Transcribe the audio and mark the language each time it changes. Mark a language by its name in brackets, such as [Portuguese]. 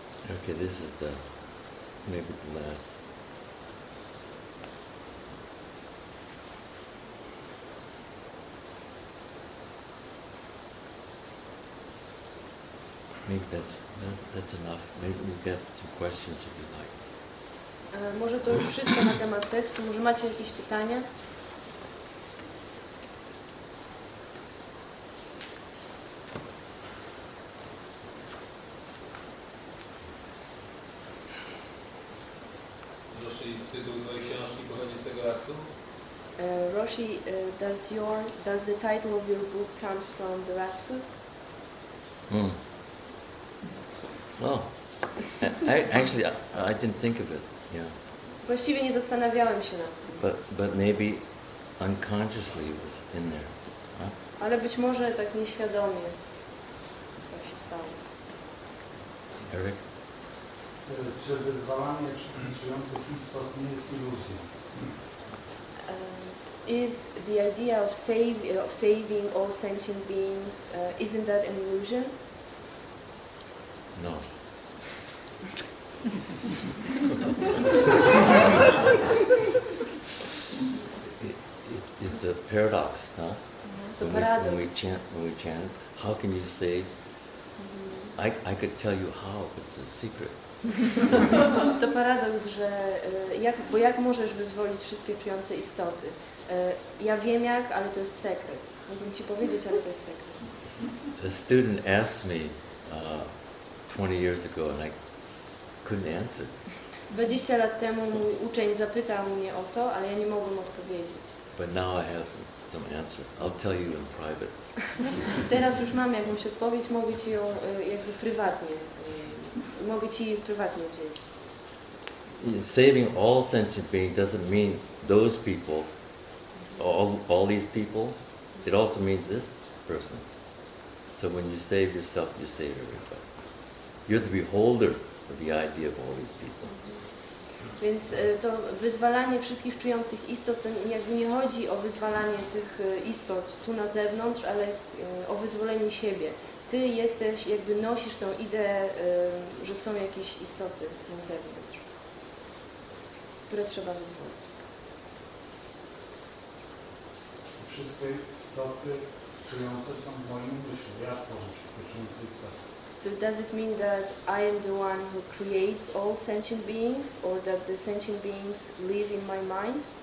[English] Okay, this is maybe the last. Maybe that's enough. Maybe we'll get some questions if you like. [Polish] Może to już wszystko na temat tekstu. Może macie jakieś pytania? Roshi, tytuł twojej książki pochodzi z tego aksu? [English] Roshi, does the title of your book comes from the Raksu? Well, actually, I didn't think of it. Yeah, [Polish] Właściwie nie zastanawiałem się nad tym, [English] but maybe unconsciously it was in there. Huh? [Polish] ale być może tak nieświadomie tak się stało. [English] Eric? [Polish] Czy wyzwalanie wszystkich żyjących istot nie jest iluzją? [English] Is the idea of saving all sentient beings, isn't that an illusion? No. It's a paradox, huh? [Polish] To [English] When [Polish] paradoks. [English] we chant, how can you say? I could tell you how, but it's a secret. [Polish] To paradoks, że jak możesz wyzwolić wszystkie czujące istoty? Ja wiem jak, ale to jest sekret. Mógłbym ci powiedzieć, ale to jest sekret. [English] A student asked me 20 years ago, and I couldn't answer. [Polish] 20 lat temu mój uczeń zapytał mnie o to, ale ja nie mogłem odpowiedzieć. [English] But now I have some answer. I'll tell you in private. [Polish] Teraz już mam jakąś odpowiedź, mogę ci ją jakby prywatnie, mogę ci prywatnie udzielić. [English] Saving all sentient beings doesn't mean those people, all these people. It also means this person. So when you save yourself, you save everybody. You're the beholder of the idea of all these people. [Polish] Więc to wyzwalanie wszystkich czujących istot, to jakby nie chodzi o wyzwalanie tych istot tu na zewnątrz, ale o wyzwolenie siebie. Ty jesteś, jakby nosisz tą ideę, że są jakieś istoty na zewnątrz, które trzeba wyzwolić. Wszystkie istoty czujące są w moim umyśle. Ja tworzę wszystkie czujące istoty. [English] So does it mean that I am the one who creates all sentient beings, or that the sentient beings live in my mind?